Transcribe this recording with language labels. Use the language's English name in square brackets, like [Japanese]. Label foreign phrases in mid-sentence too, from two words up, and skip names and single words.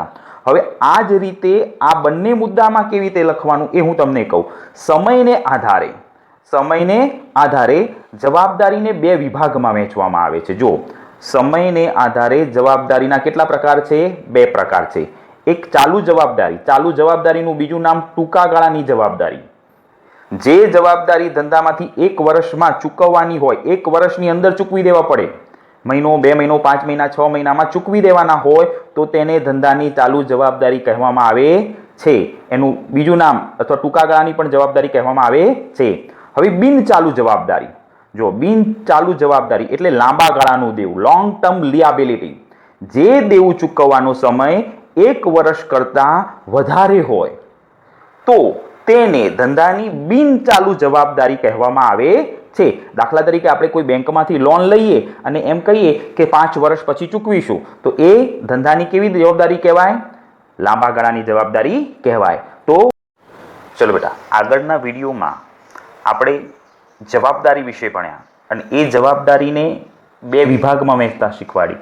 [Gujarati] હવે આ જ રીતે આ બંને મુદ્દામાં કેવી રીતે લખવાનું એ હું તમને કહું। સમયને આધારે જવાબદારીને 2 વિભાગમાં વહેંચવામાં આવે છે। જો સમયને આધારે જવાબદારીના કેટલા પ્રકાર છે? 2 પ્રકાર છે। એક ચાલુ જવાબદારીનું બીજું નામ ટૂંકા ગાળાની જવાબદારી। જે જવાબદારી ધંધામાંથી 1 વર્ષમાં ચૂકવવાની હોય, 1 વર્ષની અંદર ચૂકવી દેવા પડે, મહીનો, 2 મહીનો, 5 મહીના, 6 મહીનામાં ચૂકવી દેવાના હોય તો તેને ધંધાની ચાલુ જવાબદારી કહેવામાં આવે છે। એનું બીજું નામ અથવા ટૂંકા ગાળાની પણ જવાબદારી કહેવામાં આવે છે। હવે બિનચાલુ જવાબદારી। જો બિનચાલુ જવાબદારી એટલે લાંબા ગાળાનું દેવું, [English] long term liability. [Gujarati] જે દેવું ચૂકવવાનો સમય 1 વર્ષ કરતા વધારે હોય तो તેને ધંધાની બિનચાલુ જવાબદારી કહેવામાં આવે છે। દાખલા તરીકે આપણે કોઈ બેંકમાંથી લોન લઈએ અને એમ કહીએ કે 5 વર્ષ પછી ચૂકવીશું, તો એ ધંધાની કેવી જવાબદારી કહેવાય? લાંબા ગાળાની જવાબદારી કહેવાય। તો ચલો બેટા, આગળના વિડીયોમાં આપણે જવાબદારી વિશે ભણ્યા અને એ જવાબદારીને બે વિભાગમાં વહેંચતા શીખવાડી.